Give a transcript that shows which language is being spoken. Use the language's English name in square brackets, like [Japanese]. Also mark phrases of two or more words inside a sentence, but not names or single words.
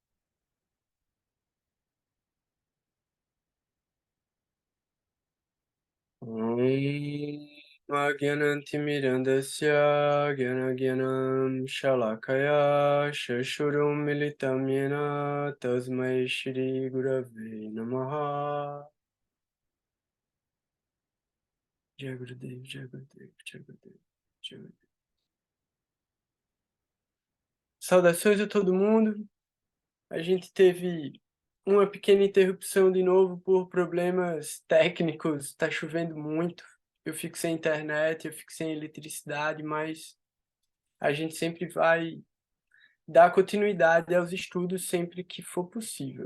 [Sanskrit] Om Agyanantimirandasya Gyanagyanam Shalakaya Shashurum Militam Yena Tasmai Shri Gurave Namaha. [Hindi] Jai Gurudev, Jai Gurudev, Jai Gurudev, Jai Gurudev. [Portuguese] Saudações a todo mundo. A gente teve uma pequena interrupção de novo por problemas técnicos. Está chovendo muito. Eu fico sem internet, eu fico sem eletricidade, mas a gente sempre vai dar continuidade aos estudos sempre que for possível.